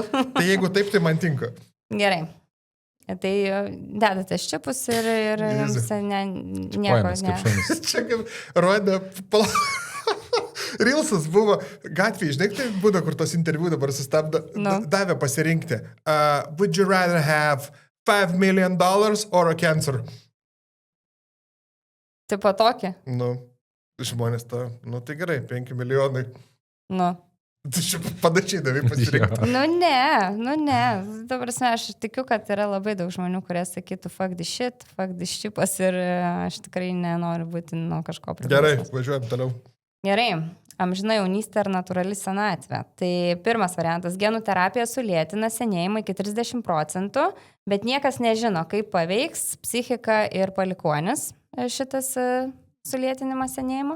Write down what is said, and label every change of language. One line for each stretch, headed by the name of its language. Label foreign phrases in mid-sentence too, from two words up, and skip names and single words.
Lithuanian: Tai jeigu taip, tai man tinka. Gerai. Tai dedate ščipus ir jums nieko ne. Čia kaip rodė... Rilsas buvo gatvėje, žinai, tai būna, kur tos interviu dabar sustabdo, davė pasirinkti.
English: Would you rather have $5 million or a cancer?
Lithuanian: Tipo tokį? Žmonės tai gerai, 5 milijonai. Tu čia panašiai davai pasirinkti. Nu ne. Dabar aš tikiu, kad yra labai daug žmonių, kurie sakytų
English: fuck this shit, fuck this
Lithuanian: šipas ir aš tikrai nenoriu būti nuo kažko priklausomas. Gerai, važiuojam toliau. Gerai, amžina jaunystė ir natūrali senatvė. Tai pirmas variantas - genų terapija sulėtina senėjimą iki 30%, bet niekas nežino, kaip paveiks psichiką ir palikuonis šitas sulėtinimas senėjimo.